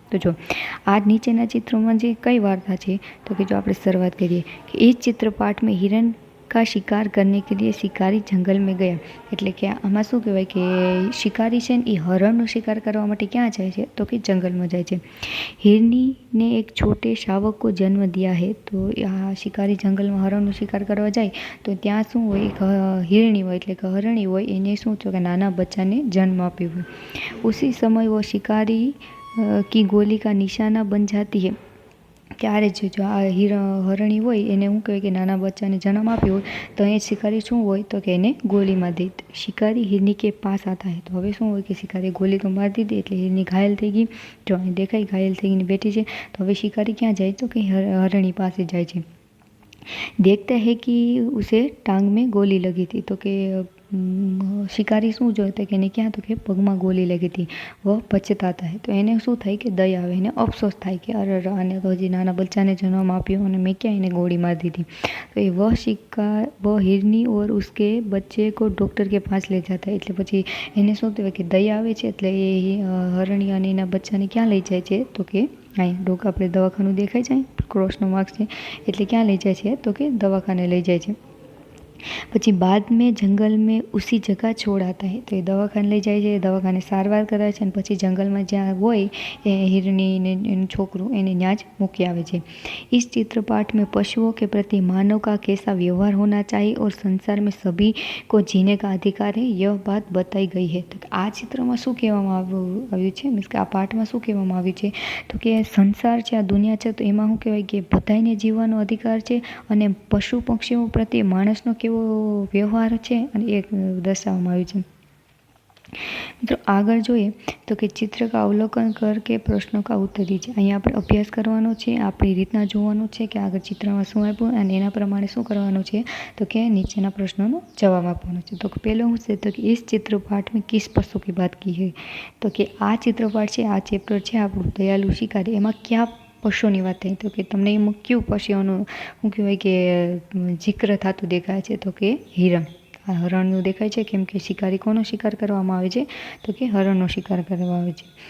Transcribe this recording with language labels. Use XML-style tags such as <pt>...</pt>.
<gu>તો જો આ નીચેના ચિત્રોમાં જે કઈ વાર્તા છે તો કે જો આપણે શરૂઆત કરીએ કે</gu> <hi>इस चित्रपाठ में हिरण का शिकार करने के लिए शिकारी जंगल में गया.</hi> <gu>એટલે કે આમાં શું કહેવાય કે શિકારી છે ને એ હરણનો શિકાર કરવા માટે ક્યાં જાય છે તો કે જંગલમાં જાય છે.</gu> <hi>हिरनी ने एक छोटे शावक को जन्म दिया है.</hi> <gu>तो આ શિકારી જંગલમાં હરણનો શિકાર કરવા જાય તો ત્યાં શું હોય, એક હિરણી હોય એટલે કે હરણી હોય, એને શું છે કે નાના બચ્ચાને જન્મ આપ્યો હોય.</gu> <hi>उसी समय वो शिकारी की गोली का निशाना बन जाती है.</hi> <gu>ત્યારે જો આ હરણી હોય એને શું કહેવાય કે નાના બચ્ચાને જન્મ આપ્યો હોય તો એ શિકારી શું હોય તો કે એને ગોલી મારી દે.</gu> <hi>શિકારી હિરણી કે પાસ આતા હે.</hi> <gu>તો હવે શું હોય કે શિકારી ગોલી તો મારી દીધી એટલે હિરણી ઘાયલ થઈ ગઈ. જો અહીં દેખાય ઘાયલ થઈને બેઠી છે. તો હવે શિકારી ક્યાં જાય તો કે હરણી પાસે જાય છે.</gu> <hi>देखता है कि उसे टांग में गोली लगी थी.</hi> <gu>तो કે શિકારી શું જોતા કે એને ક્યાં તો કે પગમાં ગોલી લગી હતી.</gu> <hi>વહ પછતાતા હે.</hi> <gu>તો એને શું થાય કે દયા આવે, એને અફસોસ થાય કે અરે આને તો હજી નાના બચ્ચાને જન્મ આપ્યો અને મેં ક્યાં એને ગોળી મારી દીધી. તો એ</gu> <hi>વહ हिरनी और उसके बच्चे को डॉक्टर के पास ले जाता है.</hi> <gu>એટલે પછી એને શું કહેવાય કે દયા આવે છે એટલે એ હરણી અને એના બચ્ચાને ક્યાં લઈ જાય છે તો કે અહીંયા આપણે દવાખાનું દેખાય છે, ક્રોસનો માર્ક છે એટલે ક્યાં લઈ જાય છે તો કે દવાખાને લઈ જાય છે. પછી</gu> <hi>बाद में जंगल में उसी जगह छोड़ आता है.</hi> <gu>તો એ દવાખાને લઈ જાય છે, દવાખાને સારવાર કરાવે છે અને પછી જંગલમાં જ્યાં હોય એ</gu> <hi>हिरनी ने</hi> <gu>એનું છોકરું એને ત્યાં જ મૂકી આવે છે.</gu> <hi>इस चित्रपाठ में पशुओं के प्रति मानव का कैसा व्यवहार होना चाहिए और संसार में सभी को जीने का अधिकार है यह बात बताई गई है.</hi> <gu>તો આ ચિત્રમાં શું કહેવામાં આવ્યું છે, મીન્સ કે આ પાઠમાં શું કહેવામાં આવ્યું છે તો કે સંસાર છે, આ દુનિયા છે, તો એમાં શું કહેવાય કે બધાને જીવવાનો અધિકાર છે અને પશુ પક્ષીઓ પ્રત્યે માણસનો કેવો વ્યવહાર છે અને એ દર્શાવવામાં આવ્યું છે. મિત્રો આગળ જોઈએ તો કે</gu> <hi>ચિત્ર કા અવલોકન કર કે પ્રશ્નો કા ઉત્તર દીજે.</hi> <gu>અહીંયા આપણે અભ્યાસ કરવાનો છે, આપણી રીતના જોવાનું છે કે આગળ ચિત્રમાં શું આપ્યું અને એના પ્રમાણે શું કરવાનું છે તો કે નીચેના પ્રશ્નોનો જવાબ આપવાનો છે. તો પહેલો શું છે તો કે</gu> <hi>इस चित्रपाठ में किस पशु की बात की है.</hi> <gu>તો કે આ ચિત્રપાઠ છે, આ ચેપ્ટર છે આપણું દયાળુ શિકારી, એમાં ક્યાં પશુની વાત થઈ તો કે તમને એમાં કયું પશુઓનું શું કહેવાય કે જિક્ર થતું દેખાય છે તો કે હિરણ. આ હરણનું દેખાય છે કેમ કે શિકારી કોનો શિકાર કરવામાં આવે છે તો કે હરણનો શિકાર કરવામાં આવે છે.</gu>